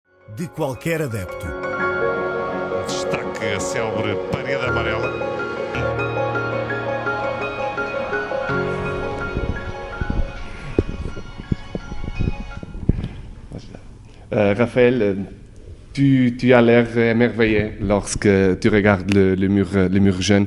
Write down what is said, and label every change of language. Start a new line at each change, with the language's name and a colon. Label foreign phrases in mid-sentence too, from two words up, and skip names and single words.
Portuguese: de qualquer adepto. Destaque a célebre parede amarela.
French: Raphaël, tu as l'air émerveillé lorsque tu regardes le mur jaune.